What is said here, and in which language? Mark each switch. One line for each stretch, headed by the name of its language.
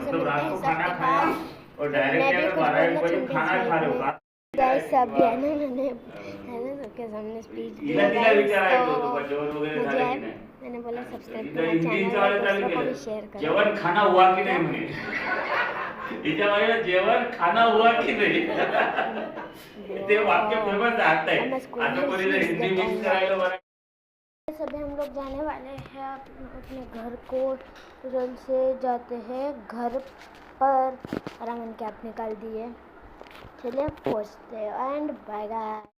Hindi: मतलब रात को खाना खाया और डायरेक्टली अगर 12-1 बजे खाना खा रहे हो गाइस. अभी मैंने सबके सामने स्पीच दिया.
Marathi: तिला विचारायचं होतं जेवण वगैरे झालं की नाही.
Hindi: मैंने बोला सब्सक्राइब
Marathi: करा, शेयर करा. जेवण
Hindi: खाना हुआ की नाही
Marathi: म्हणे. हिच्या मागे जेवण
Hindi: खाना हुआ की नाही
Marathi: ते वाक्य फेमस आहे. आता कोणी हिंदी मिक्स करायला बरं.
Hindi: सभी हम लोग जाने वाले हैं अपने घर को. जल्द से जाते हैं घर पर. रंगन कैप निकाल दिए. चलिए पहुँचते हैं एंड बाय बाय.